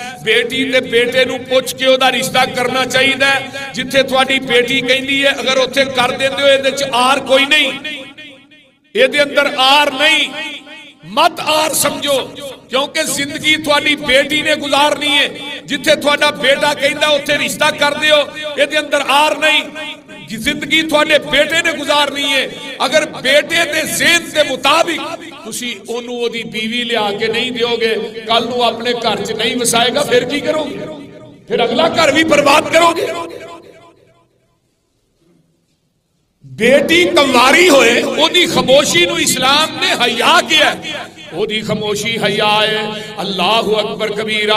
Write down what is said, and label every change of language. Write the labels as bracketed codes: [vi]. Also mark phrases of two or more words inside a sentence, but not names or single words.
[pa] بیٹی تے بیٹے نو پوچھ کے او دا رشتہ کرنا چاہیے. جتھے تھوڑی بیٹی کہندی ہے اگر اوتھے کر دیندے ہو اے تے آر کوئی نہیں, اے دے اندر آر نہیں, مت آر سمجھو کیونکہ زندگی تھوڑی بیٹی نے گزارنی ہے. جتھے تھوڑا بیٹا کہندا اوتھے رشتہ کر دیو, اے دے اندر آر نہیں. زندگی تھوڑے بیٹے نے گزارنی ہے. اگر بیٹے دے ذہن دے مطابق تسی اونوں او دی بیوی لے آ کے نہیں دیو گے, کل نو اپنے گھر چ نہیں وسائے گا, پھر کی کرو گے؟ پھر اگلا گھر بھی برباد کرو گے. بیٹی کنواری ہوئے او دی خاموشی نو اسلام نے حیا کیا ہے. او دی خاموشی حیا ہے. [ar] اللہ اکبر کبیرہ.